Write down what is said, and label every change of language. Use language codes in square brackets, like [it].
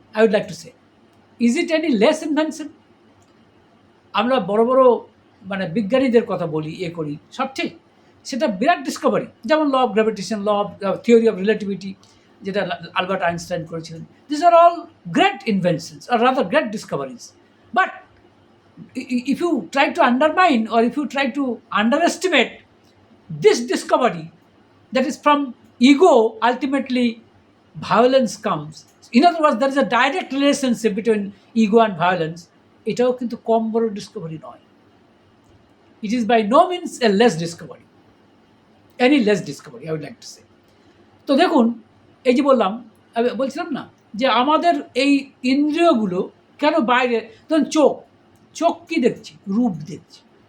[en] I would like to say, is it any less invention? [bn] আমরা বড় বড় মানে বিজ্ঞানীদের কথা বলি, করি, সব ঠিক, সেটা বিরাট ডিসকভারি, যেমন law of gravitation, law of theory of relativity, যেটা আলবার্ট আইনস্টাইন করেছিলেন। [en] This are all great inventions, or rather great discoveries. But if you try to undermine, or if you try to underestimate this discovery, that is from ego, ultimately violence comes. In other words, there is a direct relationship between ego and violence. [bn] এটাও কিন্তু কম বড় Discovery নয়। [en] It is by no means a less discovery, any less discovery I would like to say. [bn] তো দেখুন, এই যে বললাম, আমি বলছিলাম না যে আমাদের এই ইন্দ্রিয়গুলো কেন বাইরে, ধরুন চোখ, চোখ কী দেখছি? রূপ দেখছি।